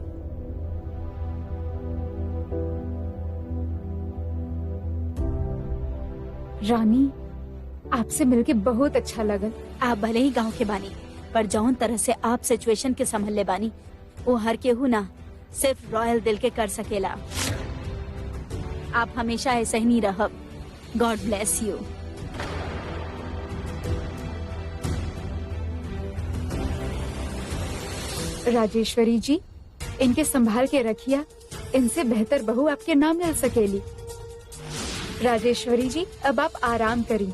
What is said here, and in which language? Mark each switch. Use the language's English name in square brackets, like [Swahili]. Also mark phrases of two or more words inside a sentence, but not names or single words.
[Bhojpuri] रानी, आपसे मिलके बहुत अच्छा लगल। आप भले ही गांव के बानी, पर जौन तरह से आप सिचुएशन के संभल ले बानी वो हर केहू ना सिर्फ रॉयल दिल के कर सकेला। आप हमेशा ऐसे ही नहीं रहब। [English] God bless you. [Bhojpuri] राजेश्वरी जी, इनके संभाल के रखिया। इनसे बेहतर बहू आपके नाम मिल सकेली। राजेश्वरी जी, अब आप आराम करी।